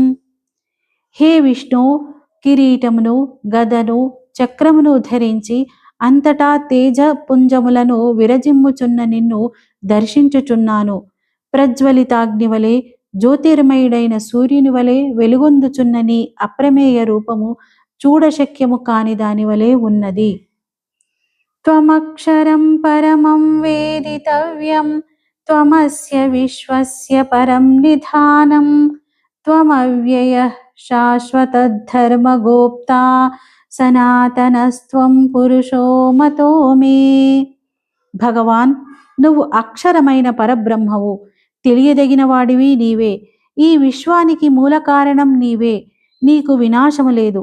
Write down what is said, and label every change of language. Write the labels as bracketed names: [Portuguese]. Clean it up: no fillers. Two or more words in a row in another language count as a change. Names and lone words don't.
[Telugu] హే విష్ణు, కిరీటమును, గదను, చక్రమును ధరించి అంతటా తేజపుంజములను విరజిమ్ముచున్న నిన్ను దర్శించుచున్నాను. ప్రజ్వలితాగ్ని వలె, జ్యోతిర్మయుడైన సూర్యుని వలె వెలుగొందుచున్న నీ అప్రమేయ రూపము చూడశక్యము కాని దాని వలె ఉన్నది. [Sanskrit] త్వమక్షరం పరమం వేదితవ్యం త్వమస్య విశ్వస్య పరం నిధానం త్వమవ్యయః శాశ్వతధర్మగోప్తా సనాతనస్త్వం పురుషో మతో మే. [Telugu] భగవాన్, నువ్వు అక్షరమైన పరబ్రహ్మవు, తెలియదగిన వాడివి నీవే. ఈ విశ్వానికి మూల కారణం నీవే. నీకు వినాశము లేదు.